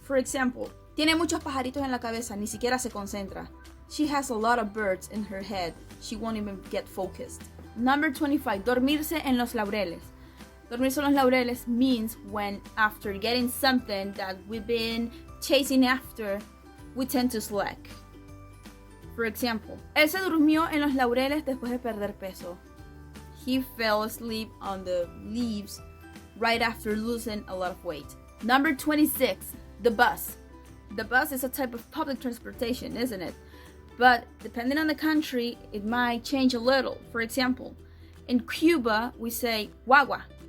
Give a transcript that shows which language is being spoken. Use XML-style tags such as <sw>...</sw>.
<es>For example, tiene muchos pajaritos en la cabeza, ni siquiera se concentra.</es> <en>She has a lot of birds in her head. She won't even get focused. Number 25.</en> <es>Dormirse en los laureles. Dormirse en los laureles</es> <en>means when after getting something that we've been chasing after, we tend to slack.</en> <es>For example, él se durmió en los laureles después de perder peso.</es> <en>He fell asleep on the leaves right after losing a lot of weight. Number 26. The bus. The bus is a type of public transportation, isn't it? But depending on the country, it might change a little. For example, in Cuba, we say guagua.</en>